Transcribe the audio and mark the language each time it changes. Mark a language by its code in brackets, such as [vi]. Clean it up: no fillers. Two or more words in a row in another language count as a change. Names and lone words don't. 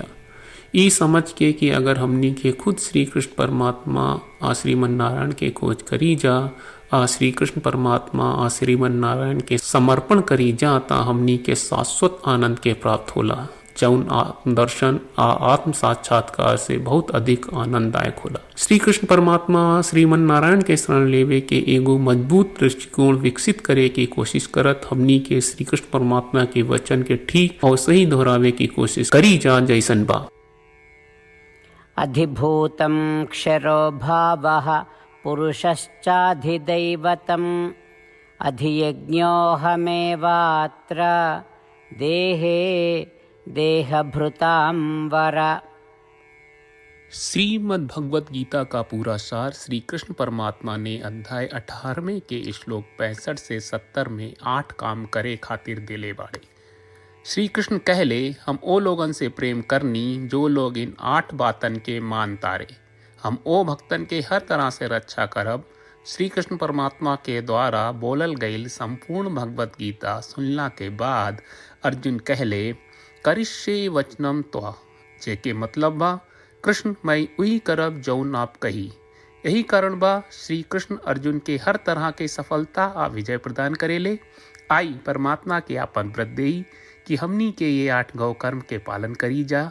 [bho] ई समझ के कि अगर हमनी के खुद श्री कृष्ण परमात्मा आ श्रीमन नारायण के खोज करी जा आ श्री कृष्ण परमात्मा आ श्रीमन नारायण के समर्पण करी जा ता हमनी के शाश्वत आनंद के प्राप्त होला, जौन आत्मदर्शन आ आत्म साक्षात्कार से बहुत अधिक आनंददायक होला। श्री कृष्ण परमात्मा श्रीमन नारायण के शरण लेवे के एगो मजबूत दृष्टिकोण विकसित करे की कोशिश करत हमनी के श्री कृष्ण परमात्मा के वचन के ठीक और सही दोहरावे की कोशिश करी जा जैसन बा। [sa] अधिभूतं क्षरो भावः पुरुषश्चाधिदैवतम् अधियज्ञोऽहमेवात्र देहे देहभृतां वर। [bho] श्रीमद् भगवत गीता का पूरा सार श्री कृष्ण परमात्मा ने अध्याय 18वें के श्लोक 65 से 70 में 8 काम करे खातिर दिले बाड़े। श्री कृष्ण कहले, हम ओ लोगन से प्रेम करनी जो लोग इन 8 बातन के मान तारे। हम ओ भक्तन के हर तरह से रक्षा करब। श्री कृष्ण परमात्मा के द्वारा बोलल गईल संपूर्ण भगवत गीता सुनला के बाद अर्जुन कहले, [sa] करिष्ये वचनम त्वा, [bho] जेके मतलब बा कृष्ण मैं वही करब जौन आप कही। यही कारण बा श्री कृष्ण अर्जुन के हर तरह के सफलता आ विजय प्रदान करेले। आई परमात्मा के आपन व्रत देई कि हमनी के ये 8 गौ कर्म के पालन करी जा।